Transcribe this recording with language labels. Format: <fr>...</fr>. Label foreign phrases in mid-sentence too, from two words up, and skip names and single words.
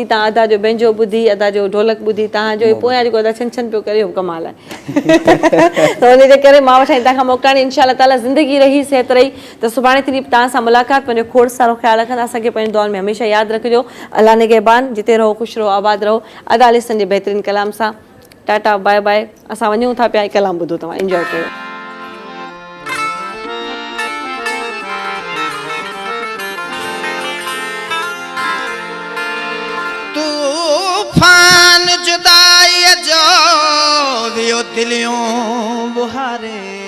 <sd>तव्हां अदा जो बैंजो ॿुधी, अदा जो ढोलक ॿुधी, तव्हांजो पोयां जेको अदा छन छन पियो करे उहो कमाल आहे। त उन जे करे मां वठां तव्हां खां मोकिलाणी, इनशा ताला ज़िंदगी रही सिहत रही त सुभाणे थी तव्हां सां मुलाक़ात। पंहिंजो खोड़ सारो ख़्यालु रखंदा, असांखे पंहिंजे दुआनि में हमेशह यादि रखिजो। अल्लाह निगहबान, जिते रहो ख़ुशि रहो, आबाद रहो। अदा लिसन जे बहितरीन कलाम सां टाटा</sd> <en>bye bye.</en> <sd>असां वञूं था पिया, कलाम ॿुधो, तव्हां इंजॉय कयो। तूफान जुदाई जो वियो दिलियों बुहारे,</sd>